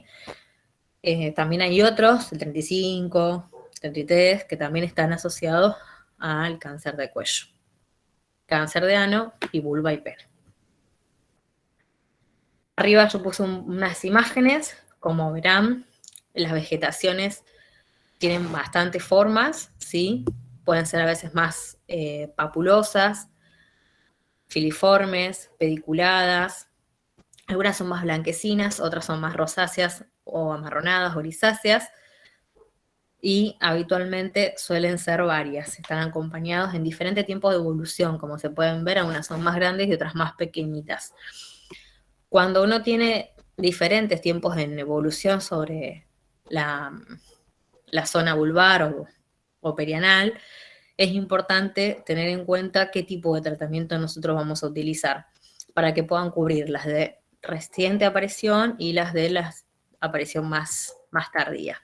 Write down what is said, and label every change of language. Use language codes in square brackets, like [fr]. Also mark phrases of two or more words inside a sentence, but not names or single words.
[es] También hay otros, el 35, 33, que también están asociados al cáncer de cuello. Cáncer de ano y vulva y pene. Arriba yo puse unas imágenes, como verán, las vegetaciones tienen bastantes formas, ¿sí? Pueden ser a veces más papulosas, filiformes, pediculadas. Algunas son más blanquecinas, otras son más rosáceas o amarronadas o grisáceas. Y habitualmente suelen ser varias. Están acompañados en diferentes tiempos de evolución, como se pueden ver, algunas son más grandes y otras más pequeñitas. Cuando uno tiene diferentes tiempos en evolución sobre la zona vulvar o perianal, es importante tener en cuenta qué tipo de tratamiento nosotros vamos a utilizar para que puedan cubrir las de reciente aparición y las de la aparición más tardía.